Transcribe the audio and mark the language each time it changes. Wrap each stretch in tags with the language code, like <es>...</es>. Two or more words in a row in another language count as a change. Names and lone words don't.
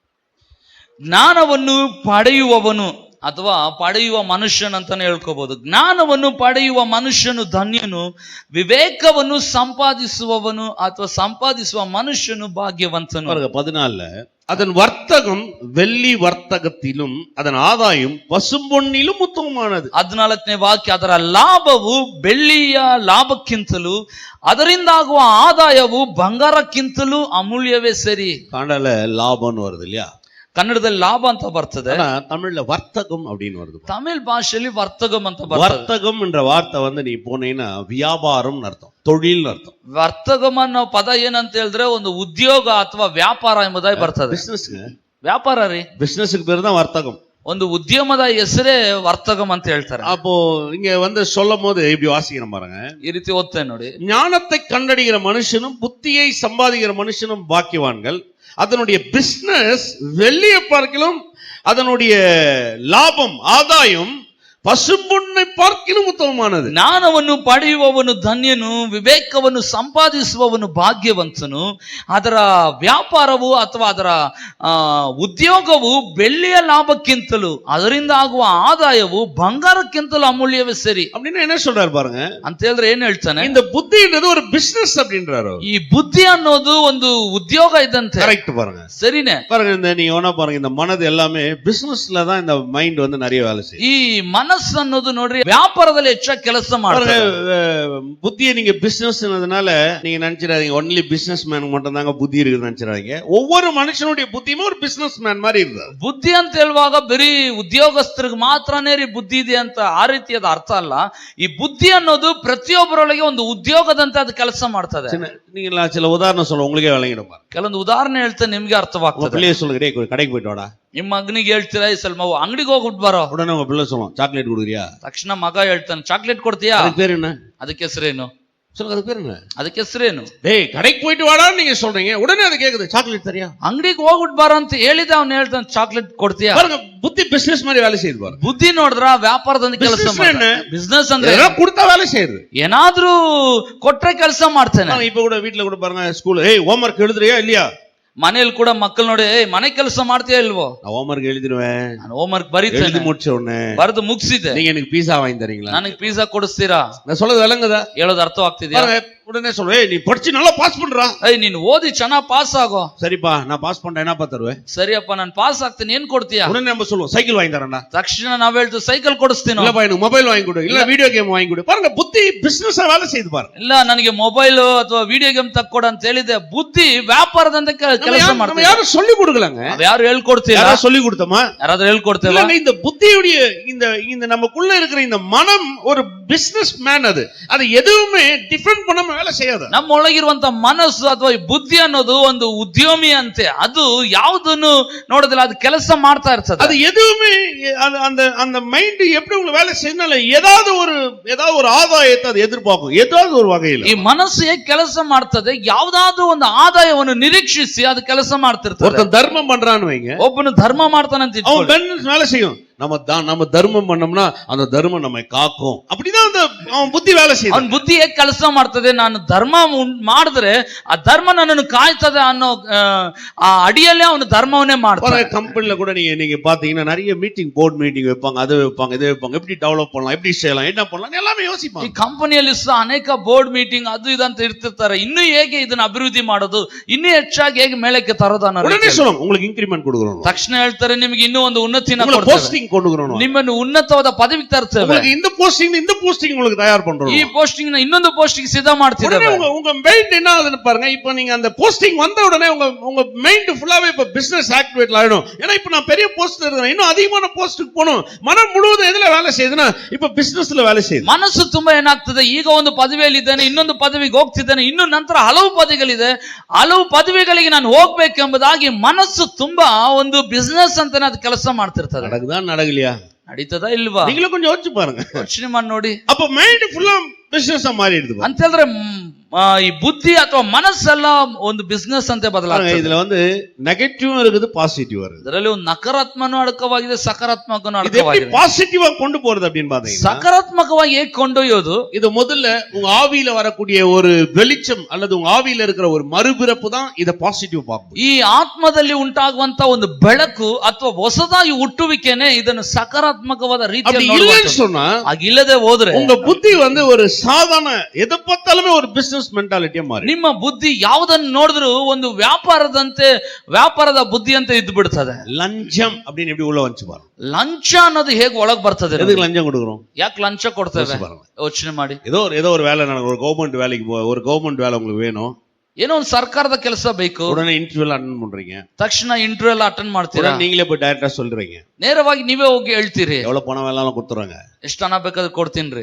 <kn>ಜ್ಞಾನವನ್ನು ಪಡೆಯುವವನು ಅಥವಾ ಪಡೆಯುವ ಮನುಷ್ಯನ್ ಅಂತಾನೆ ಹೇಳ್ಕೋಬಹುದು. ಜ್ಞಾನವನ್ನು ಪಡೆಯುವ ಮನುಷ್ಯನು ಧನ್ಯನು, ವಿವೇಕವನ್ನು ಸಂಪಾದಿಸುವವನು ಅಥವಾ ಸಂಪಾದಿಸುವ ಮನುಷ್ಯನು ಭಾಗ್ಯವಂತನು.</kn> <ta>14 அதன் வர்த்தகம் வெள்ளி வர்த்தகத்திலும் அதன் ஆதாயம் பசும்பொன்னிலும் உತ್ತಮமானது.</ta> <kn>14ನೇ ವಾಕ್ಯ, ಅದರ ಲಾಭವು ಬೆಳ್ಳಿಯ ಲಾಭಕ್ಕಿಂತಲೂ ಅದರಿಂದಾಗುವ ಆದಾಯವು ಬಂಗಾರಕ್ಕಿಂತಲೂ ಅಮೂಲ್ಯವೇ ಸರಿ.</kn> <ta>கன்னடல லாபம்னு வருது இல்லையா?</ta> <kn>ಕನ್ನಡದಲ್ಲಿ ಲಾಭ ಅಂತ ಬರ್ತದೆ,</kn> <ta>தமிழ்ல வர்த்தகம் அப்படின்னு வருது.</ta> <kn>ತಮಿಳ್ ಭಾಷೆಯಲ್ಲಿ ವರ್ತಗಂ ಅಂತ ಬರ್ತದೆ.</kn> <ta>வர்த்தகம் என்ற வார்த்தை வந்து நீ போனீங்கன்னா வியாபாரம் அர்த்தம், தொழில் அர்த்தம்.</ta> <kn>ವರ್ತಗಂ ಅನ್ನೋ ಪದ ಏನಂತ ಹೇಳಿದ್ರೆ ಒಂದು ಉದ್ಯೋಗ ಅಥವಾ ವ್ಯಾಪಾರ ಎಂಬುದಾಗಿ ಬರ್ತದೆ.</kn> <ta>பிசினஸ்ங்க,</ta> <kn>ವ್ಯಾಪಾರ ರೀ,</kn> <ta>பிசினஸ்க்கு பேரு தான் வர்த்தகம்.</ta> <kn>ಒಂದು ಉದ್ಯಮದ ಹೆಸರೇ ವರ್ತಗಂ ಅಂತ ಹೇಳ್ತಾರೆ.</kn> <ta>அப்போ இங்க வந்து சொல்லும் போது இப்படி வாசிக்கிறோம் பாருங்க,</ta> <kn>ಈ ರೀತಿ ಓದ್ತೇನೆ ನೋಡಿ.</kn> <ta>ஞானத்தை கண்டடைகிற மனுஷனும் புத்தியை சம்பாதிக்கிற மனுஷனும் பாக்கியவான்கள். அதனுடைய பிசினஸ் வெள்ளியை பார்க்கிலும் அதனுடைய லாபம் ஆதாயம் பசும்பொன்னை பார்க்கின உத்தமமானது.</ta> <kn>ಜ್ಞಾನವನ್ನು ಪಡೆಯುವವನು ಧನ್ಯನು, ವಿವೇಕವನ್ನು ಸಂಪಾದಿಸುವವನು ಭಾಗ್ಯವಂತನು. ಅದರ ವ್ಯಾಪಾರವು ಅಥವಾ ಅದರ ಉದ್ಯೋಗವು ಬೆಳ್ಳಿಯ ಲಾಭಕ್ಕಿಂತಲೂ ಅದರಿಂದ ಆಗುವ ಆದಾಯವು ಬಂಗಾರಕ್ಕಿಂತಲೂ ಅಮೂಲ್ಯವೇ ಸರಿ.</kn> <ta>அப்படின்னா என்ன சொல்றாரு பாருங்க</ta> <kn>ಅಂತ ಹೇಳಿದ್ರೆ ಏನ್ ಹೇಳ್ತಾನೆ,</kn> <ta>இந்த புத்தின்றது ஒரு பிசினஸ் அப்படின்றாரு.</ta> <kn>ಈ ಬುದ್ಧಿ ಅನ್ನೋದು ಒಂದು ಉದ್ಯೋಗ ಇದ್ದಂತೆ.</kn> <ta>கரெக்ட் பாருங்க,</ta> <kn>ಸರಿನೇ</kn> <ta>பாருங்க. இந்த நீங்க ஒண்ணா பாருங்க, இந்த மனது எல்லாமே பிசினஸ்ல தான் இந்த மைண்ட் வந்து நிறைய வேலை செய்யும்.</ta> <kn>ಈ ಮನಸ್ಸು ಅನ್ನೋದು ನೋಡ್ರಿ ವ್ಯಾಪಾರದಲ್ಲಿ ಹೆಚ್ಚಾಗಿ ಕೆಲಸ ಮಾಡ್ತಾರೆ.</kn> <ta>புத்தியை நீங்க பிசினஸ்னால நீங்க நினைச்சிடாதீங்க</ta> <en>only business man</en> <ta>மட்டும் தாங்க புத்தி இருக்குன்னு நினைச்சிடாதீங்க. ஒவ்வொரு மனுஷனுடைய புத்தியுமே ஒரு</ta> <en>business man</en> <ta>மாதிரி இருக்குது.</ta> <kn>ಬುದ್ಧಿ ಅಂತ ಹೇಳುವಾಗ ಬರೀ ಉದ್ಯೋಗಸ್ಥರಿಗೆ ಮಾತ್ರನೇ ರೀ ಬುದ್ಧಿ ಇದೆ ಅಂತ ಆ ರೀತಿಯಾದ ಅರ್ಥ ಅಲ್ಲ. ಈ ಬುದ್ಧಿ ಅನ್ನೋದು ಪ್ರತಿಯೊಬ್ಬರೊಳಗೆ ಒಂದು ಉದ್ಯೋಗದಂತೆ ಅದು ಕೆಲಸ ಮಾಡ್ತದೆ.</kn> <ta>நீங்க சில உதாரணம் சொல்ல உங்களுக்கே விளங்கிடும்.</ta> <kn>ಕೆಲವೊಂದು ಉದಾಹರಣೆ ಹೇಳ್ತೇನೆ, ನಿಮ್ಗೆ ಅರ್ಥವಾಗ್ತದೆ.</kn> <ta>பிள்ளைய சொல்லுங்க, கடைக்கு போயிட்டு வாடா.</ta> <kn>ನಿಮ್ಮ ಮಗನಿಗೆ ಹೇಳ್ತೀರಾ, ಈ ಸ್ವಲ್ಪ ಅಂಗಡಿಗೆ ಹೋಗ್ಬಿಟ್ಟು ಬರೋ.</kn> <ta>உடனே உங்க பிள்ளை சொல்லுவோம், சாக்லேட் கொடுக்குறியா?</ta> <kn>ತಕ್ಷಣ ಮಗ ಹೇಳ್ತಾನೆ, ಚಾಕ್ಲೇಟ್ ಕೊಡ್ತೀಯಾ?</kn> <ta>அதுக்கு பேர் என்ன?</ta> <kn>ಅದಕ್ಕೆ ಹೆಸರೇನು?</kn> <ta>சொல்லுங்க, அதுக்கு பேர் என்ன?</ta> <kn>ಅದಕ್ಕೆ ಹೆಸರೇನು?</kn> <ta>டேய் கடைக்கு போயிட்டு வாடான்னு நீங்க சொல்றீங்க, உடனே அது கேக்குது, சாக்லேட் தரியா?</ta> <kn>ಅಂಗಡಿಗೆ ಹೋಗ್ಬಿಟ್ಟು ಬರೋ ಅಂತ ಹೇಳಿದ ಅವ್ನು ಹೇಳ್ತಾನೆ, ಚಾಕ್ಲೇಟ್ ಕೊಡ್ತೀಯಾ?</kn> <ta>பாருங்க, புத்தி பிசினஸ் மாதிரி வேலை செய்யுது பாருங்க.</ta> <kn>ಬುದ್ಧಿ ನೋಡಿದ್ರ ವ್ಯಾಪಾರದಂತೆ ಕೆಲಸ ಮಾಡ್ತಾನೆ. ಬಿಸ್ನೆಸ್ ಅಂದ್ರೆ</kn> <ta>கொடுத்தா வேலை செய்யுது,</ta> <kn>ಏನಾದ್ರೂ ಕೊಟ್ರೆ ಕೆಲಸ ಮಾಡ್ತಾನೆ.</kn> <ta>இப்ப கூட வீட்டுல கூட பாருங்க,</ta> <en>school home work</en> <ta>எழுதுறியா இல்லையா?</ta> <kn>ಮನೇಲಿ ಕೂಡ ಮಕ್ಕಳು ನೋಡಿ, ಮನೆ ಕೆಲಸ ಮಾಡ್ತೀಯಾ ಇಲ್ವೋ?</kn> <ta>நான்</ta> <en>home work</en> <ta>எழுதிடுவேன்,</ta> <kn>ನಾನು</kn> <en>home work</en> <kn>ಬರೀತೇನೆ,</kn> <ta>முடிச்ச உடனே</ta> <kn>ಬರೆದು ಮುಗಿಸಿದೆ,</kn> <ta>நீங்க எனக்கு பீஸா வாங்கி தரீங்களா?</ta> <kn>ನನಗೆ ಪಿಜ್ಜಾ ಕೊಡಿಸ್ತೀರಾ?</kn> <ta>நான் சொல்றது விளங்குதா?</ta> <kn>ಹೇಳೋದು ಅರ್ಥವಾಗ್ತಿದ್ಯಾ?</kn> <ta>உடனே சொல்றேன், நீ படிச்சு நல்லா பாஸ் பண்றா.</ta> <kn>ನೀನು ಓದಿ ಚೆನ್ನಾಗಿ ಪಾಸ್ ಆಗೋ.</kn> <ta>சரிப்பா, நான் பாஸ் பண்றேன், என்னப்பா தருவேன்?</ta> <kn>ಸರಿಯಪ್ಪ, ನಾನು ಪಾಸ್ ಆಗ್ತೀನಿ, ಏನ್ ಕೊಡ್ತೀಯಾ?</kn> <ta>உடனே நம்ம சொல்லுவோம், சைக்கிள் வாங்கி தரேன்டா.</ta> <kn>ತಕ್ಷಣ ನಾವ್ ಹೇಳ್ತೀವಿ, ಸೈಕಲ್ ಕೊಡಿಸ್ತೀನಿ.</kn> <ta>இல்லப்பா, எனக்கு மொபைல் வாங்கி கொடு, இல்ல</ta> <en>video game</en> <ta>வாங்கி கொடு. பாருங்க, புத்தி பிசினஸ் வேலை செய்யுது பாருங்க.</ta> <kn>ಇಲ್ಲ ನನಗೆ ಮೊಬೈಲ್ ಅಥವಾ</kn> <en>video game</en> <kn>ತಕ್ಕೊಡು ಅಂತ ಹೇಳಿದೆ, ಬುದ್ಧಿ ವ್ಯಾಪಾರದಂತೆ ಕೆಲಸ ಮಾಡ್ತಾರೆ.</kn> <ta>யாரும் சொல்லி கொடுக்கலங்க,</ta> <kn>ಯಾರು ಹೇಳ್ಕೊಡ್ತೀರಾ?</kn> <ta>யாராவது சொல்லி கொடுத்தோமா?</ta> <kn>ಯಾರಾದ್ರೂ ಹೇಳ್ಕೊಡ್ತೀರಾ?</kn> <ta>இந்த புத்தியுடைய இந்த நமக்குள்ள இருக்கிற இந்த மனம் ஒரு</ta> <en>business man,</en> <ta>அது எதுவுமே டிஃபரெண்ட் பண்ணாம வேலை செய்யாது.</ta> <kn>ನಮ್ಮೊಳಗಿರುವಂತ ಮನಸ್ಸು ಅಥವಾ ಬುದ್ಧಿ ಅನ್ನೋದು ಒಂದು ಉದ್ಯಮಿ ಅಂತೆ, ಅದು ಯಾವುದನ್ನು ನೋಡೋದಿಲ್ಲ, ಅದು ಕೆಲಸ ಮಾಡ್ತಾ ಇರ್ತದೆ.</kn> <ta>அது எதுவுமே அந்த மைண்ட் எப்படி உங்களுக்கு வேலை செய்யணும், ஏதாவது ஒரு ஆதாயத்தை அது எதிர்பார்க்கும், ஏதாவது ஒரு வகையில்.</ta> <kn>ಈ ಮನಸ್ಸು ಹೇಗೆ ಕೆಲಸ ಮಾಡ್ತದೆ, ಯಾವುದಾದ್ರೂ ಒಂದು ಆದಾಯವನ್ನು ನಿರೀಕ್ಷಿಸಿ ಅದು ಕೆಲಸ ಮಾಡ್ತಿರ್ತದೆ.</kn> <ta>ஒருத்தன் தர்மம் பண்றான்னு வைங்க,</ta> <kn>ಒಬ್ಬನು ಧರ್ಮ ಮಾಡ್ತಾನಂತ</kn> <ta>அவன் வேலை செய்யும், நம்ம தர்மம் பண்ணோம்னா அந்த தர்மம் நம்மை காக்கும். அப்படிதான் அந்த அவன் புத்தி வேலை செய்யும்.</ta> <kn>ಅವನ್ ಬುದ್ಧಿ ಹೇಗೆ ಕೆಲಸ ಮಾಡ್ತದೆ, ನಾನು ಧರ್ಮ ಮಾಡಿದ್ರೆ ಆ ಧರ್ಮ ನನ್ನನ್ನು ಕಾಯ್ತದೆ ಅನ್ನೋ ಆ ಅಡಿಯಲ್ಲೇ ಅವನು ಧರ್ಮವನ್ನೇ ಮಾಡ್ತಾನೆ.</kn> <ta>கம்பெனில கூட நீங்க பாத்தீங்கன்னா நிறைய மீட்டிங்,</ta> <en>board meeting</en> <ta>வைப்பாங்க, அதை வைப்பாங்க, இதை வைப்பாங்க, எப்படி டெவலப் பண்ணலாம், எப்படி செய்யலாம், என்ன பண்ணலாம் எல்லாமே யோசிப்பாங்க.</ta> <kn>ಈ ಕಂಪನಿಯಲ್ಲಿ ಸಹ ಅನೇಕ</kn> <en>board meeting</en> <kn>ಅದು ಇದಂತ ಇರ್ತಿರ್ತಾರೆ. ಇನ್ನು ಹೇಗೆ ಇದನ್ನ ಅಭಿವೃದ್ಧಿ ಮಾಡೋದು, ಇನ್ನೂ ಹೆಚ್ಚಾಗಿ ಹೇಗೆ ಮೇಳಕ್ಕೆ ತರೋದು ಅನ್ನೋ</kn> <ta>உடனே சொல்லுவாங்க உங்களுக்கு இன்கிரிமெಂಟ್ கொடுக்கறோம்,</ta> <kn>ತಕ್ಷಣ ಹೇಳ್ತಾರೆ ನಿಮಗೆ ಇನ್ನೂ ಒಂದು ಉನ್ನತಿನ</kn> <ta>உங்களுக்கு போஸ்டிங் ಕೊಡುகிறோம்,</ta> <kn>ನಿಮ್ಮನ್ನು ಉನ್ನತವಾದ ಪದವಿಗೆ ತರ್ತೇವೆ,</kn> <ta>உங்களுக்கு இந்த போஸ்டிங் உங்களுக்கு தயார் பண்றோம்,</ta> <kn>ಈ ಪೋಸ್ಟಿಂಗ್ ನ ಇನ್ನೊಂದು ಪೋಸ್ಟಿಂಗ್ ಸಿದ್ಧ ಮಾಡ್ತಿದ್ದೇವೆ.</kn> <ta>உங்க மைண்ட் என்ன ஆகுதுன்னு பாருங்க. இப்போ நீங்க அந்த போஸ்டிங் வந்த உடனே உங்க மைண்ட் ஃபுல்லாவே இப்ப</ta> <en>business activate</en> <ta>ஆயிடும். ஏன்னா இப்ப நான் பெரிய போஸ்ட்ல இருக்கேன், இன்னும் அதிகமான போஸ்டுக்கு போகணும். மனம் முழுவதும் எதுல வேலை செய்யுதுன்னா இப்ப பிசினஸ்ல வேலை செய்யுது.</ta> <kn>ಮನಸ್ಸು ತುಂಬಾ ಏನಾಗ್ತದೆ, ಈಗ ಒಂದು ಪದವಿಯಲ್ಲಿ ಇದ್ದೇನೆ, ಇನ್ನೊಂದು ಪದವಿಗೆ ಹೋಗ್ತಿದ್ದೇನೆ, ಇನ್ನು ನಂತರ ಹಲವು ಪದವಿಗಳಿದೆ, ಹಲವು ಪದವಿಗಳಿಗೆ ನಾನು ಹೋಗ್ಬೇಕೆಂಬುದಾಗಿ ಮನಸ್ಸು ತುಂಬಾ ಒಂದು ಬಿಸ್ನೆಸ್ ಅಂತಾನೆ ಅದು ಕೆಲಸ ಮಾಡ್ತಿರ್ತದೆ.</kn> <ta>நடக்கலையா?</ta> <kn>ನಡೀತದಾ ಇಲ್ವಾ?</kn> <ta>நீங்களும் கொஞ்சம் யோசிச்சு பாருங்க,</ta> <kn>ಯೋಚನೆ ಮಾಡಿ ನೋಡಿ.</kn> <ta>அப்ப மைண்ட் ஃபுல்லா பிசினஸ் மாறிடுது</ta> <kn>ಅಂತ ಹೇಳಿದ್ರೆ ಈ ಬುದ್ಧಿ ಅಥವಾ ಮನಸ್ಸೆಲ್ಲ ಒಂದು ಬಿಸ್ನೆಸ್ ಅಂತ ಬದಲಾಗ್ತದೆ.</kn> <ta>இதுல நெகட்டிவும் இருக்குது, பாசிட்டிவா இருக்குது.</ta> <kn>ಇದರಲ್ಲಿ ಒಂದು ನಕಾರಾತ್ಮಕನೂ ಅಡಕವಾಗಿದೆ, ಸಕಾರಾತ್ಮಕನೂ</kn> <ta>இது எப்படி</ta> <kn>ಅಡಕವಾಗಿದೆ.</kn> <ta>பாசிட்டிவா கொண்டு போறது அப்படின்னு பாத்தீங்கன்னா,</ta> <kn>ಸಕಾರಾತ್ಮಕವಾಗಿ ಹೇಗೆ ಕೊಂಡೊಯ್ಯೋದು,</kn> <ta>இது முதல்ல உங்க ஆவியில வரக்கூடிய ஒரு வெளிச்சம் அல்லது உங்க ஆவியில இருக்கிற ஒரு மறுபிறப்பு தான் இத பாசிட்டிவ் பார்க்கும்.</ta> <kn>ಈ ಆತ್ಮದಲ್ಲಿ ಉಂಟಾಗುವಂತ ಒಂದು ಬೆಳಕು ಅಥವಾ ಹೊಸದಾಗಿ ಹುಟ್ಟುವಿಕೆನೆ ಇದನ್ನು ಸಕಾರಾತ್ಮಕವಾದ ರೀತಿಯಲ್ಲಿ</kn> <ta>இல்லைன்னு சொன்னா,</ta> <kn>ಆಗಿಲ್ಲದೆ ಹೋದ್ರೆ</kn> <ta>உங்க புத்தி ஒரு சாதாரண எதை பார்த்தாலுமே ஒரு</ta> <en>business mentality</en> <ta>மாறி,</ta> <kn>ನಿಮ್ಮ ಬುದ್ಧಿ ಯಾವುದನ್ನು ನೋಡಿದ್ರು ಒಂದು ವ್ಯಾಪಾರದ ಬುದ್ಧಿ ಅಂತ ಇದ್ದು ಬಿಡ್ತದೆ.</kn> <ta>லஞ்சம் அப்படின்னு எப்படி உள்ள வந்துச்சு பாருங்க.</ta> <kn>ಲಂಚ ಅನ್ನೋದು ಹೇಗೆ ಒಳಗ್ ಬರ್ತದೆ?</kn> <ta>எதுக்கு லஞ்சம் கொடுக்குறோம்?</ta> <kn>ಯಾಕೆ ಲಂಚ ಕೊಡ್ತೇವೆ? ಯೋಚನೆ ಮಾಡಿ.</kn> <ta>ஏதோ ஒரு வேலை நடக்கும், ஒரு கவர்மெண்ட் வேலைக்கு ஒரு கவர்மெண்ட் வேலை உங்களுக்கு வேணும்,</ta> <kn>ಏನೋ ಒಂದು ಸರ್ಕಾರದ ಕೆಲಸ ಬೇಕು,</kn> <ta>உடனே</ta> <en>interview attend</en> <ta>பண்றீங்க,</ta> <kn>ತಕ್ಷಣ ಇಂಟರ್ವ್ಯೂ ಎಲ್ಲ ಅಟೆಂಡ್ ಮಾಡ್ತೀರಾ,</kn> <ta>நீங்களே போய் டைரக்டா சொல்றீங்க,</ta> <kn>ನೇರವಾಗಿ ನೀವೇ ಹೋಗಿ ಹೇಳ್ತೀರಿ,</kn> <ta>எவ்வளவு பணம் வேணாலும் கொடுத்துறாங்க,</ta> <kn>ಎಷ್ಟು ಹಣ ಬೇಕಾದ್ರೂ ಕೊಡ್ತೀನಿ,</kn>